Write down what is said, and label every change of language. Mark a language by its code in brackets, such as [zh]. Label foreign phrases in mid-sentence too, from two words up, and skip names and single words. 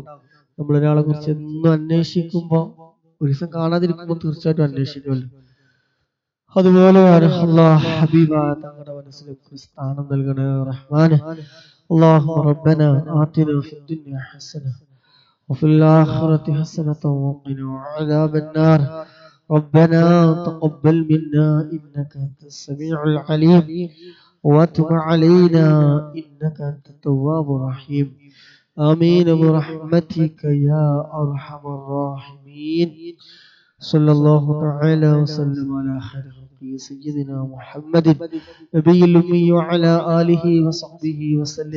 [ml] നമ്മളൊരാളെ കുറിച്ച് എന്നും അന്വേഷിക്കുമ്പോൾ ഒരു ദിവസം കാണാതിരിക്കുമ്പോൾ തീർച്ചയായിട്ടും അന്വേഷിക്കുമല്ലോ. അതുപോലെയാണ് അല്ലാഹ് ഹബീബായ തങ്ങളുടെ മനസ്സിലേക്ക് സ്ഥാനം നൽകണേ റഹ്മാനെ. [ar] اللهم ربنا آتنا في الدنيا حسنة وفي الآخرة حسنة وقنا عذاب النار. ربنا تقبل منا إنك أنت السميع العليم وتب علينا إنك أنت التواب الرحيم. آمين برحمتك يا أرحم الراحمين. صلى الله تعالى وسلم على خير خلقه سيدنا محمد نبي الأمي وعلى آله وصحبه وسلم.